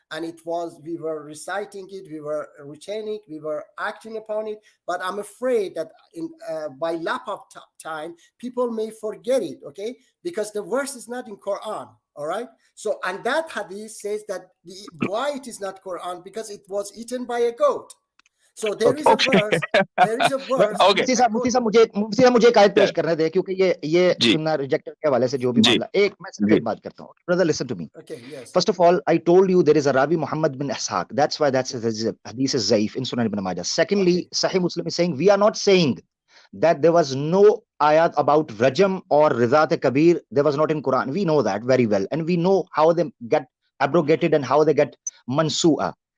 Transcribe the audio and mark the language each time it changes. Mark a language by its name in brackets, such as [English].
[English] and we were reciting it, we were retaining it, we were acting upon it. But I'm afraid that by lack of time, people may forget it, okay? Because the verse is not in Quran, all right? So, and that hadith says that why it is not Quran, because it was eaten by a goat. So there is a verse. There is a verse. Okay. [Hindi] मुफ्ती साहब मुझे एक आयत पेश करने दे, क्योंकि ये सुन्ना ejector के हवाले से जो भी मामला, मैं सिर्फ एक बात करता हूँ. [English] Brother, listen to me. Okay, yes. First of all, I told you there is a Ravi Muhammad bin Ishaq. That's why that's hadith is zaif in Sunan ibn Majah. Secondly, Sahih Muslim is saying we are not saying that there was no ayat about Rajam or Rizat Kabir. There was not in Quran. We know that very well, and we know how they get abrogated and how they get mansu'a.